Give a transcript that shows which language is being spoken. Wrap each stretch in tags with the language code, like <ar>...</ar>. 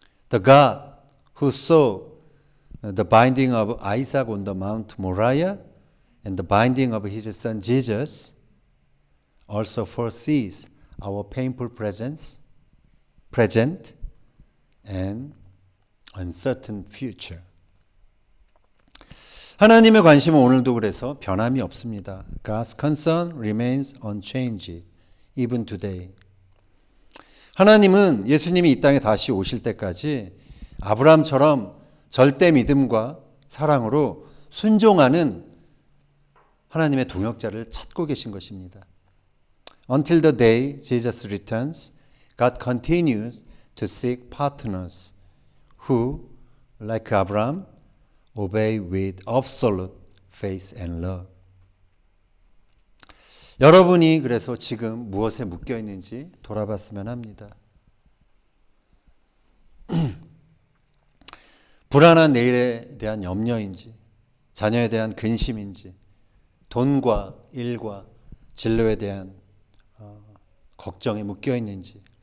<en>The God who saw the binding of Isaac on the Mount Moriah and the binding of his son Jesus also foresees our painful present and uncertain future.</en> <ko>하나님의 관심은 오늘도 그래서 변함이 없습니다.</ko> <en>God's concern remains unchanged even today.</en> <ko>하나님은 예수님이 이 땅에 다시 오실 때까지 아브라함처럼 절대 믿음과 사랑으로 순종하는 하나님의 동역자를 찾고 계신 것입니다.</ko> <en>Until the day Jesus returns, God continues to seek partners who, like Abraham, obey with absolute faith and love.</en> <ko>여러분이 그래서 지금 무엇에 묶여 있는지 돌아봤으면 합니다. 불안한 내일에 대한 염려인지, 자녀에 대한 근심인지, 돈과 일과 진로에 대한 걱정에 묶여 있는지.</ko>